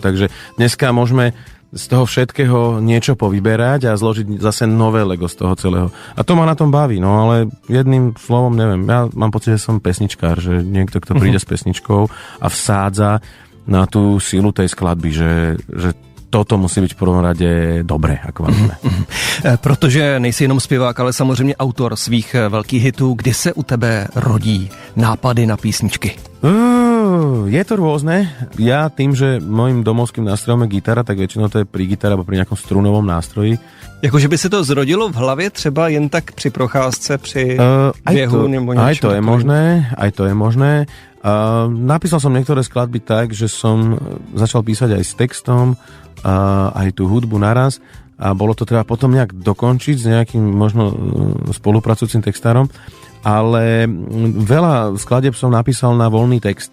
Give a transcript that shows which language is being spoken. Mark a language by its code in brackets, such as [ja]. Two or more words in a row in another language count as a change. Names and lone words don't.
[sk] Takže dneska môžeme z toho všetkého niečo povyberať a zložiť zase nové Lego z toho celého. A to ma na tom baví, no ale jedným slovom neviem. Ja mám pocit, že som pesničkár, že niekto, kto príde s pesničkou a vsádza na tú silu tej skladby, že toto musí byť v prvom rade dobré, ako máme. [cs] Protože nejsi jenom zpěvák, ale samozřejmě autor svých velkých hitů. Kdy se u tebe rodí nápady na písničky? [sk] Je to rôzne. Ja tým, že môjim domovským nástrojom je gitara, tak väčšinou to je pri gitare alebo pri nejakom strunovom nástroji. [cs] Jakože by se to zrodilo v hlavě třeba jen tak při procházce, při běhu nebo niečo? [sk] Aj to je možné. Napísal som niektoré skladby tak, že som začal písať aj s textom, aj tú hudbu naraz a bolo to treba potom nejak dokončiť s nejakým možno spolupracujúcim textárom, ale veľa skladieb som napísal na voľný text.